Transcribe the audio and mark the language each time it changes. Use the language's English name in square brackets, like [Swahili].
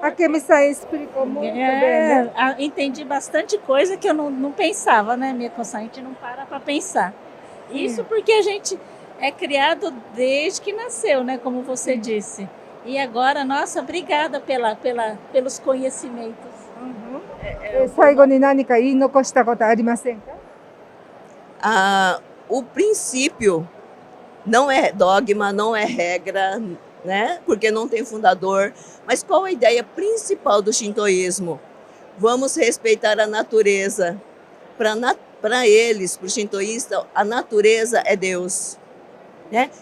[Portuguese] A Kemi-san explicou muito bem, né? Entendi bastante coisa que eu não pensava, né, Miyako-san? A gente não para pensar. Isso porque a gente é criado desde que nasceu, né, como você disse. E agora, nossa, obrigada pelos conhecimentos. [Japanese] 最後に何か言い残したことありませんか？ [Portuguese] O princípio não é dogma, não é regra, né? Porque não tem fundador. Mas qual a ideia principal do shintoísmo? Vamos respeitar a natureza. Para eles, para o shintoísta, a natureza é Deus. Né?